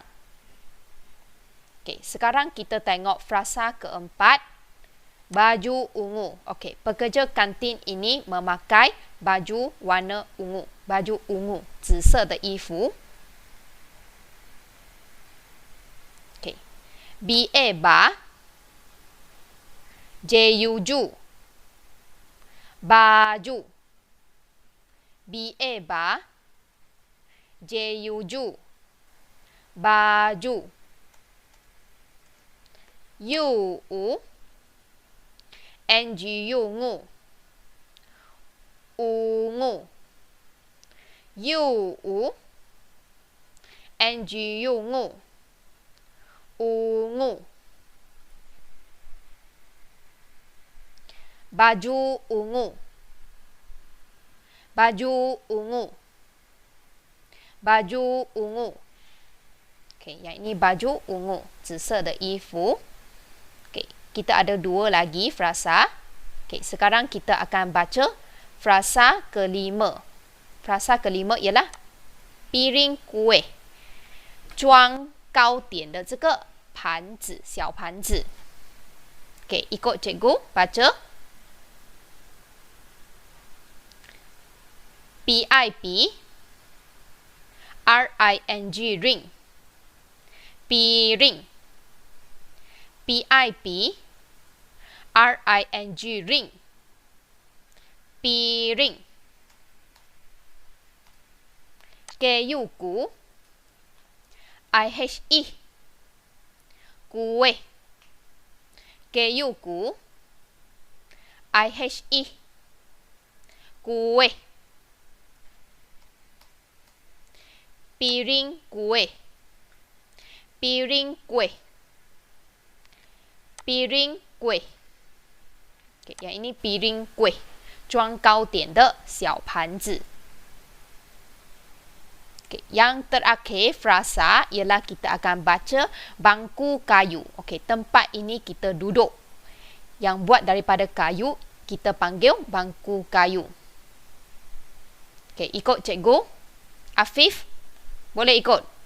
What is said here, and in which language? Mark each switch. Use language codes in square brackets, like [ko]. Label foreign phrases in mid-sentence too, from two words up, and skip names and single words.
[ms] Okey, sekarang kita tengok frasa keempat, baju ungu. Okey, pekerja kantin ini memakai baju warna ungu, baju ungu, [zh] 紫色的衣服. [ms] Okey, B-A ba J-U-Ju baju B-A ba J-U-Ju baju U-U N-G-U-Ngu ungu U-U N-G-U-Ngu ungu baju ungu baju ungu baju ungu. Okey, yang ini baju ungu, [zh] 紫色的衣服. [ms] Okey, kita ada 2 lagi frasa. Okey, sekarang kita akan baca frasa kelima. Frasa kelima ialah piring kuih [zh] 装糕点的这个盘子，小盘子. [ms] Okey, ikut cikgu baca. P-I-P R-I-N-G ring piring P-I-P R-I-N-G ring piring K-U-Ku I-H-I kue Kayuku. IHE. Kue. Piring kue. Piring kue. Piring kue. Okay, yang ini piring kue. [zh] 装糕点的小盘子。 [ms] Okay, yang terakhir frasa ialah kita akan baca bangku kayu. Okay, tempat ini kita duduk. Yang buat daripada kayu, kita panggil bangku kayu. Okay, ikut cikgu. Afif, boleh ikut?